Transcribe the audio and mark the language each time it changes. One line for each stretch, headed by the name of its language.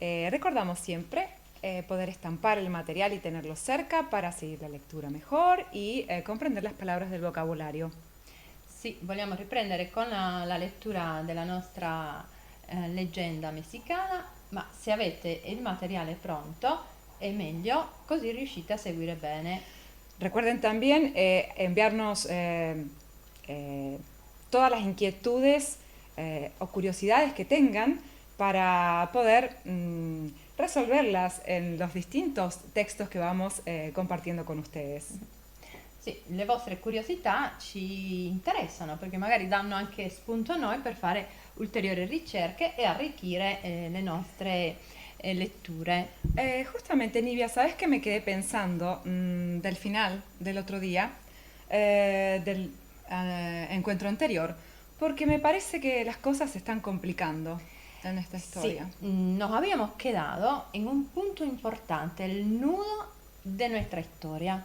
Spanish: Recordamos siempre poder estampar el material y tenerlo cerca para seguir la lectura mejor y comprender las palabras del vocabolario.
Italian: Sì, vogliamo riprendere con la lettura della nostra leggenda messicana, ma se avete il materiale pronto è meglio, così riuscite a seguire bene.
Spanish: Recuerden también enviarnos eh, todas las inquietudes o curiosidades que tengan para poder resolverlas en los distintos textos que vamos compartiendo con ustedes.
Italian: Sì, le vostre curiosità ci interessano perché magari danno anche spunto a noi per fare ulteriori ricerche e arricchire le nostre letture.
Spanish: Justamente, Nivia, ¿sabes qué me quedé pensando del final del otro día, del encuentro anterior? Porque me parece que las cosas se están complicando en esta Sí, historia. nos habíamos quedado en un punto importante, el nudo de nuestra historia,